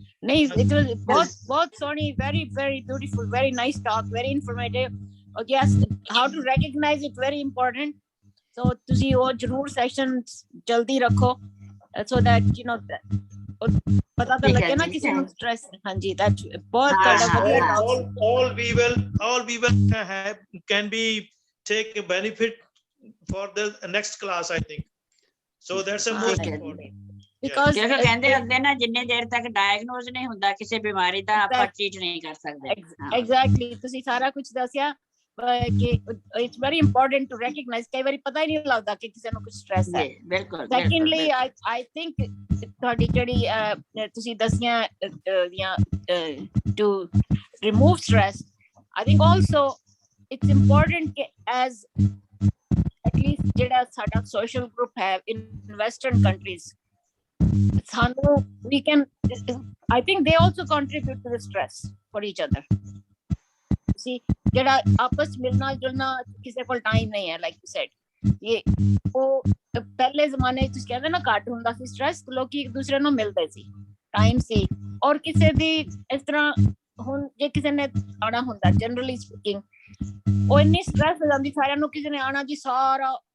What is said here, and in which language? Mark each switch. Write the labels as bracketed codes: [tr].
[pa] नहीं, [en] it was [pa] बहुत Soni, [en] very beautiful, very nice talk, very informative. Oh yes, how to recognize it very important. So [pa] ਤੁਸੀਂ ਉਹ ਜ਼ਰੂਰ sessions ਜਲਦੀ ਰੱਖੋ [en] so that you know [pa] ਪਤਾ ਤਾਂ ਲੱਗੇ ਨਾ ਕਿਸੇ ਨੂੰ stress। ਹਾਂਜੀ, [en] that [pa] ਬਹੁਤ ਵਧੀਆ talk। [en] all we will can be take a benefit for the next class, I think. So that's the most important. Because [pa] ਕਹਿੰਦੇ ਹੁੰਦੇ ਨਾ ਜਿੰਨੇ ਦੇਰ ਤੱਕ ਡਾਇਗਨੋਸ ਨਹੀਂ ਹੁੰਦਾ ਕਿਸੇ ਬਿਮਾਰੀ ਦਾ ਆਪਾਂ ਟ੍ਰੀਟ ਨਹੀਂ ਕਰ ਸਕਦੇ। [en] Exactly, [pa] ਤੁਸੀਂ ਸਾਰਾ ਕੁਝ ਦੱਸਿਆ। कि [en] it's very important to recognize [pa] ਕਈ ਵਾਰੀ ਪਤਾ ਹੀ ਨਹੀਂ ਲੱਗਦਾ ਕਿ ਕਿਸੇ ਨੂੰ ਕੁਝ ਸਟ੍ਰੈਸ ਹੈ। ਜੀ ਬਿਲਕੁਲ [en] Secondly, I think [pa] ਤੁਹਾਡੀ ਜਿਹੜੀ ਤੁਸੀਂ ਦੱਸੀਆਂ ਦੀਆਂ [en] to remove stress, I think also it's important [pa] ਕਿ [en] as at least [pa] ਜਿਹੜਾ ਸਾਡਾ [en] social group [pa] ਹੈ [en] in western countries, [pa] ਸਾਨੂੰ [en] we can, I think they also contribute to the stress for each other. See, [pa] ਜਿਹੜਾ ਆਪਸ ਮਿਲਣਾ ਜੁਲਣਾ ਕਿਸੇ ਕੋਲ ਟਾਈਮ ਨਹੀਂ ਹੈ, [en] like you said, [pa] ਇਹ ਉਹ ਪਹਿਲੇ ਜ਼ਮਾਨੇ ਚ ਤੁਸੀਂ ਕਹਿੰਦੇ ਨਾ ਘੱਟ ਹੁੰਦਾ ਸੀ ਸਟ੍ਰੈਸ, ਲੋਕੀ ਇੱਕ ਦੂਸਰੇ ਨੂੰ ਮਿਲਦੇ ਸੀ, ਟਾਈਮ ਸੀ, ਔਰ ਕਿਸੇ ਦੀ ਇਸ ਤਰ੍ਹਾਂ ਹੁਣ ਜੇ ਕਿਸੇ ਨੇ ਆਣਾ ਹੁੰਦਾ [en] generally speaking, [pa] ਉਹ ਇੰਨੀ ਸਟ੍ਰੈਸ ਹੋ ਜਾਂਦੀ ਸਾਰਿਆਂ ਨੂੰ, ਕਿਸੇ ਨੇ ਆਣਾ ਜੀ ਸਾਰਾ